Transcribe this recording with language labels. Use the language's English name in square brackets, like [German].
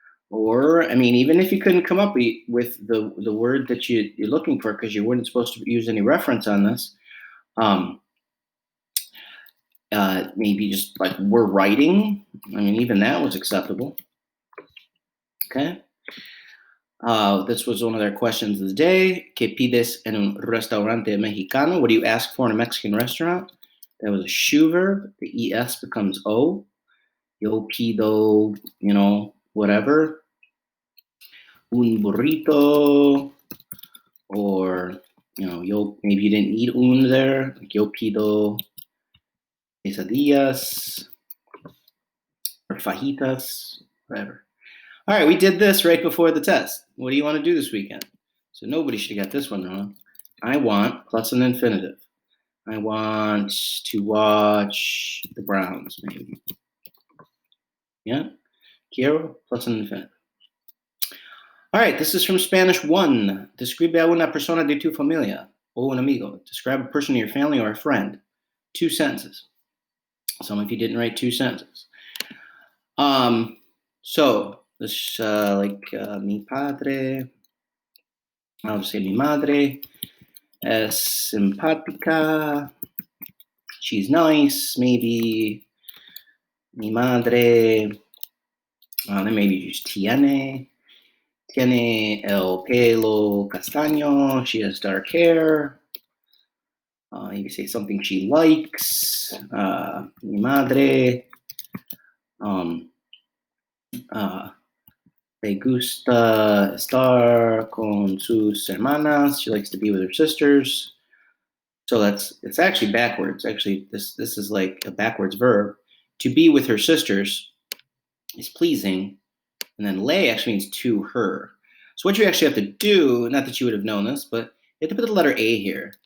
[English] Or, I mean, even if you couldn't come up with the word that you're looking for, because you weren't supposed to use any reference on this, maybe just like we're writing. I mean, even that was acceptable. Okay. This was one of their questions of the day. [Spanish] ¿Qué pides en un restaurante mexicano? [English] What do you ask for in a Mexican restaurant? That was a shoe verb. The es becomes o. [Spanish] Yo pido, [English] whatever. [Spanish] Un burrito, [English] or yo, maybe you didn't need un there. Like [Spanish] yo pido [English] quesadillas or fajitas, whatever. All right, we did this right before the test. What do you want to do this weekend? So nobody should have got this one wrong. I want plus an infinitive. I want to watch the Browns, maybe. Yeah? Quiero plus an infinitive. All right, this is from Spanish 1. [Spanish] Describe a una persona de tu familia o un amigo. [English] Describe a person in your family or a friend. 2 sentences. Some of you didn't write 2 sentences. So this mi padre. I'll just say [Spanish] mi madre es simpática. [English] She's nice, maybe. [Spanish] Mi madre. [English] Then maybe just [Spanish] tiene el pelo castaño. [English] She has dark hair. You can say something she likes. [Spanish] Mi madre le gusta estar con sus hermanas. [English] She likes to be with her sisters. So it's actually backwards. Actually, this is like a backwards verb. to be with her sisters is pleasing. And then lay actually means to her. So what you actually have to do, not that you would have known this, but you have to put the letter A here.